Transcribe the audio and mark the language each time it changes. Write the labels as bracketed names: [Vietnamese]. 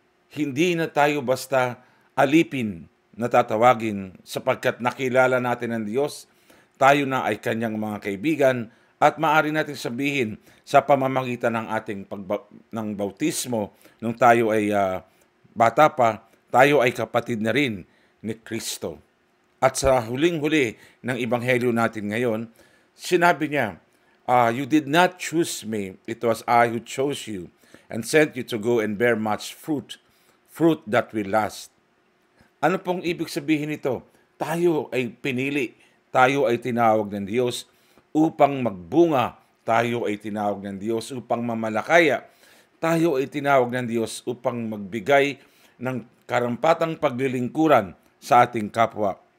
[Filipino] Hindi na tayo basta alipin na tatawagin, sapagkat nakilala natin ang Diyos, tayo na ay kanyang mga kaibigan, at maaari natin sabihin sa pamamagitan ng ating ng bautismo, nung tayo ay bata pa, tayo ay kapatid na rin ni Kristo. At sa huling-huli ng Ebanghelyo natin ngayon, sinabi niya, [English] "You did not choose me, it was I who chose you and sent you to go and bear much fruit, fruit that will last." [Filipino] Ano pong ibig sabihin nito? Tayo ay pinili, tayo ay tinawag ng Diyos upang magbunga, tayo ay tinawag ng Diyos upang mamalakaya, tayo ay tinawag ng Diyos upang magbigay ng karampatang paglilingkuran sa ating kapwa.